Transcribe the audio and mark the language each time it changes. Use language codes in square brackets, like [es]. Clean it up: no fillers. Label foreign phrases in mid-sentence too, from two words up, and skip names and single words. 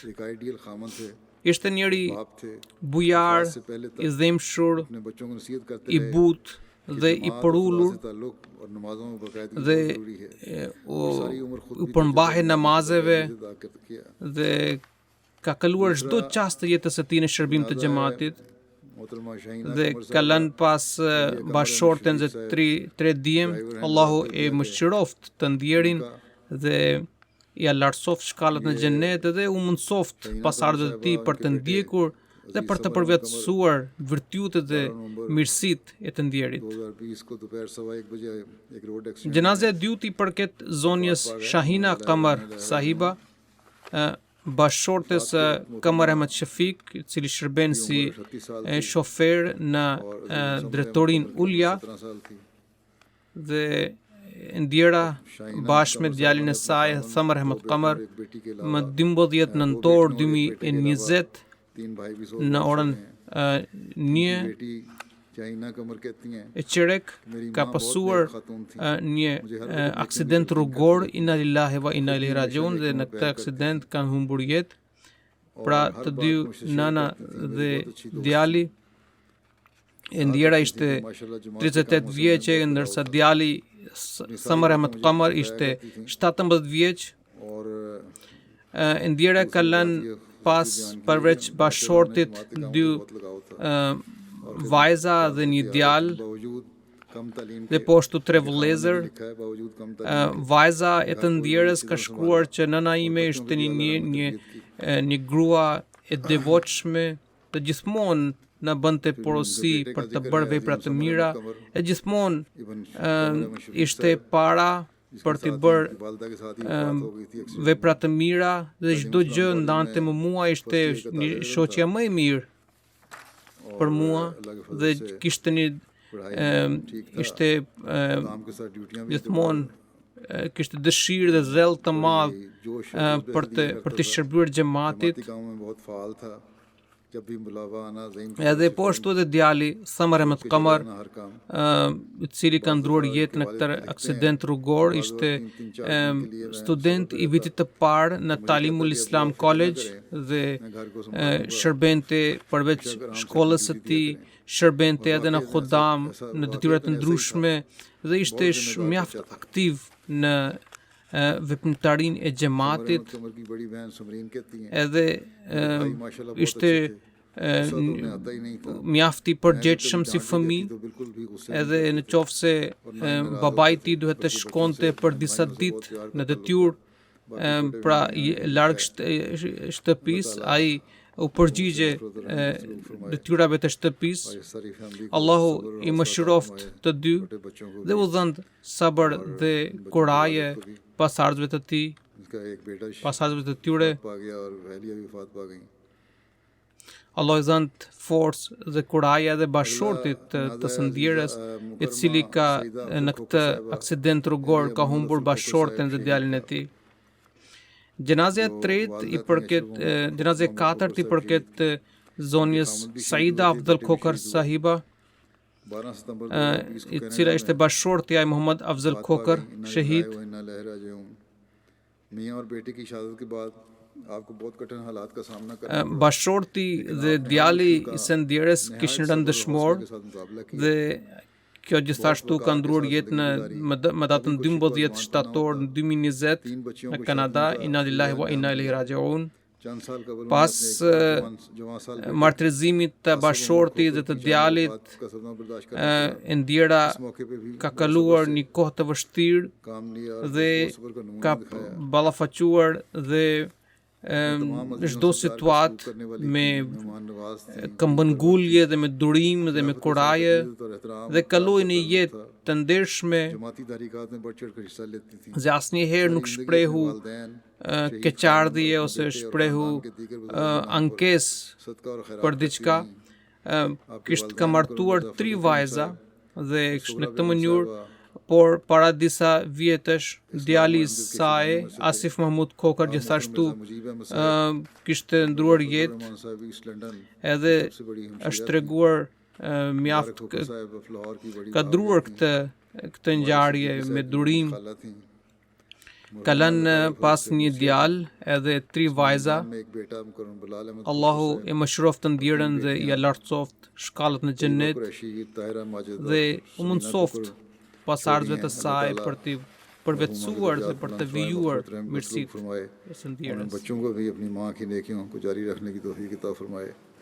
[sq] Ishte njëri bujar, i dhémshur, i butë dhe i përullur dhe u përmbahe namazeve dhe ka kaluar çdo çast të jetës së tij në shërbim të xhamatit dhe ka lënë pas bashorten dhe 3 djem. Allahu e mëshiroft të ndjerin dhe i lartësoft shkallët në xhenet dhe u mundsoft pasardhët e tij për të ndjekur dhe për të përvetësuar virtyutet dhe mirësitë e të ndjerit. [ur] 2020 کو دوپہر 1:15 بجے ایک [en] road accident [sq] Gjenazja e dytë i përket zonjës Shahina Kamar Sahiba, bashkëshortes Kamar Ahmed Shafik, i cili shërben si shofer në drejtorinë Ulja [ur] 17 سال تھی. [sq] dhe ndjera bashkë me djalin e saj Thamar Ahmed Kamar [ur] ایک بیٹی کے [sq] më [ur] अलावा [sq] 12 nëntor 2020 [ur] تین بھائی بھی سو [sq] në orën 1 [ur] بیٹی شاہینہ قمر کہتی ہیں [sq] e qerek ka pasur një aksident rrugor, [ar] إنا لله وإنا إليه راجعون, [sq] dhe në këtë aksident kanë humbur jetë pra të dy nana dhe djali. E ndjera ishte 38 vjeçe, ndërsa djali Thamar Ahmed Kamar ishte 17 vjeç. [ur] और [sq] E ndjera ka lënë pas përveç bashkëshortit dy vajza dhe një djalë [ur] باوجود کم تعلیم [sq] dhe po ashtu 3 vëllezër. [ur] لکھا ہے باوجود کم تعلیم [sq] Vajza e të ndjerës ka shkruar që nëna ime ishte një grua e devotshme, të gjithmonë na bënte porosi për të bërë vepra të mira, e gjithmonë ishte para për të bërë [ur] والدہ کے ساتھ ہی بات ہو گئی تھی [sq] vepra të mira dhe çdo gjë ndante më mua, ishte një shoqja më e mirë për mua dhe kishte një ishte [ur] کام کے ساتھ ڈیوٹیاں بھی [sq] gjithmonë kishte dëshirë dhe zell të madh [ur] जोश [sq] për të shërbyer xhamatit. [ur] کام میں بہت فال تھا جب بھی بلاوا آنا ذہین [sq] Edhe po ashtu edhe djali Thamar Ahmed Kamar, [ur] ہر کام [sq] i cili ka ndruar jetë në këtë aksident rrugor, ishte student i vitit të parë në Talimul Islam College dhe shërbente përveç shkollës së tij, shërbente edhe në Khodam, në detyra të ndryshme dhe ishte mjaft aktiv në veprimtarinë e xhamatit. [ur] قمر کی بڑی بہن ثمرین کہتی ہیں [sq] Edhe ishte mjaft i përgjegjshëm si fëmijë, [ur] تو بالکل بھی غصے [sq] edhe në qoftë se babai i tij duhet të shkonte për disa ditë në detyrë, pra larg shtëpisë, ai u përgjigje detyrave të shtëpisë. [ur] ساری فیملی [sq] Allahu i mëshiroft të dy dhe u dhënd sabër dhe kuraje pasardhësve të tij, [ur] اس کا ایک بیٹا [sq] pasardhësve të tyre. [ur] پا گیا اور وہلیا بھی وفات پا گئی [sq] Allah i dhënd forcë dhe kuraje dhe bashkëshortit të së ndjerës, i cili ka në këtë aksident rrugor ka humbur bashkëshorten dhe djalin e tij. Gjenazja e tretë i përket gjenazja e katërt i përket zonjës Saida Afdal Khokar Sahiba, [ur] 12 ستمبر [sq] i cila ishte bashkëshortja e Muhammad Afzal Khokar, shahid. [ur] میاں اور بیٹے کی شہادت کے بعد آپ کو بہت کٹھن حالات کا سامنا کرنا [sq] Bashkëshorti dhe djali i së ndjerës kishin rënë dëshmor [ur] کے ساتھ مقابلہ کیا [sq] dhe kjo gjithashtu ka ndruar jetë më datën 12 shtator 2020 në Kanada. [ar] إنا لله وإنا إليه راجعون. [ur] چند سال قبل [sq] Pas [ur] جوان سال [sq] martërizimit të bashkëshortit dhe të djalit, [ur] کا صدمہ برداشت کر [sq] e ndjera [ur] موقعے پہ بھی [sq] ka kaluar një kohë të vështirë [ur] کام لیا [sq] dhe ka ballafaquar dhe çdo situatë me [ur] مہمان نواز تھے [sq] këmbëngulje dhe me durim dhe me kuraje [ur] تو احترام [sq] dhe kaloi një jetë të ndershme [ur] جماعتی تحریکات میں بڑھ چڑھ کر حصہ لیتی تھی [sq] dhe asnjëherë nuk shprehu [ur] वालदैन [sq] keqardhje ose shprehu ankesë [ur] صدقہ اور خیرات [sq] për diçka. Kishte ka martuar 3 vajza dhe në këtë mënyrë, por para disa vjetësh djali i saj Asif Mahmud Khokar gjithashtu kishte ndruar jetë [ur] رحمان صاحب ایسٹ لندن [sq] edhe është treguar mjaft [ur] ٹھوکر صاحب لاہور کی بڑی [sq] ka druar këtë ngjarje me durim. [ur] خالہ تھی [sq] Ka lënë pas një djalë edhe 3 vajza. [ur] میں ایک بیٹا مکرم بلال احمد [sq] Allahu e mëshiroft të ndjerën dhe i lartësoft shkallët në xhennet [ur] कुरैशी ताहिरा माजिद [sq] dhe u mundsoft pasardhësve të saj për të përvetësuar dhe për të vijuar mirësitë [ur] फरमाए [sq] e së [ur] और [sq] ndjerës. [ur] ان بچوں کو بھی اپنی ماں کی نیکیوں کو جاری رکھنے کی توفیق عطا فرمائے